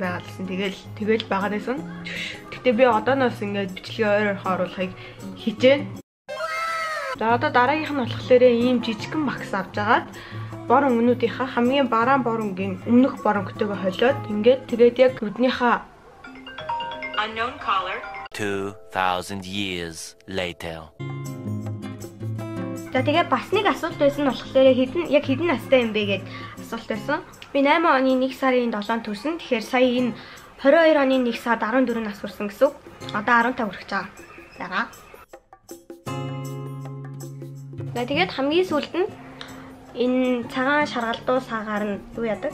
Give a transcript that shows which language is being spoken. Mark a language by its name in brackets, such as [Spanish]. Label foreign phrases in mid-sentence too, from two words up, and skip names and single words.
[Mongolian] Тэгэл байгаа байсан. Гэтэ би одооноос ингээд бичлэгээ ойр оруулахыг хичээнэ. За одоо дараагийнх нь болохоор ийм жижигхэн багс авч агаад бор өнгөнүүдийнхаа хамгийн бараан бор өнгийн өмнөх бор өнгөтэйгээ холиод ингээд тэгээд яг нүднийхаа [English] unknown color 2000 years later. [Mongolian] За тэгээ бас нэг асуулт байсан нь болохоор хэдэн настай юм бэ гэд асуулт байсан. Би 8 оны 1 сарын 7-нд төрсөн. Тэгэхээр сая энэ 22 оны 1 сард 14 нас хүрсэн гэсэн үг. Одоо 15 хүрэх гэж байгаа. Ягаа. За тэгээд хамгийн сүүлд нь энэ цагаан шаргалдуу саагаар нь юу яадаг?